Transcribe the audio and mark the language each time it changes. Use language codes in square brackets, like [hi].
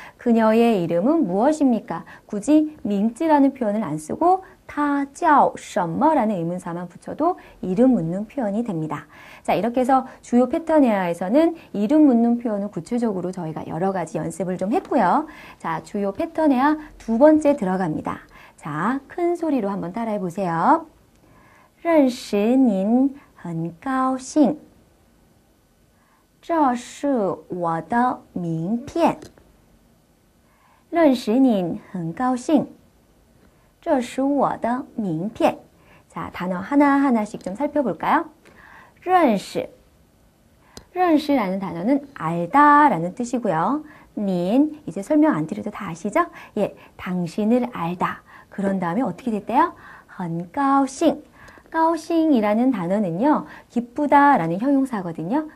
[ko] 그녀의 이름은 무엇입니까? 굳이 밍즈라는 표현을 안 쓰고 [zh] 他叫什么 [ko] 라는 의문사만 붙여도 이름 묻는 표현이 됩니다. 자, 이렇게 해서 주요 패턴 회화에서는 이름 묻는 표현을 구체적으로 저희가 여러 가지 연습을 좀 했고요. 자, 주요 패턴 회화 두 번째 들어갑니다. 자, 큰 소리로 한번 따라해 보세요. [zh] 认识您很高兴这是我的名片认识您很高兴这是我的名片 [ko] 자, 단어 하나하나씩 좀 살펴볼까요? [zh] 认识 认识 [ko] 라는 단어는 알다 라는 뜻이고요. 닌, 이제 설명 안 드려도 다 아시죠? 예, 당신을 알다. 그런 다음에 어떻게 됐대요? [zh] 很高兴 高兴 [ko] 이라는 단어는요, 기쁘다라는 형용사거든요.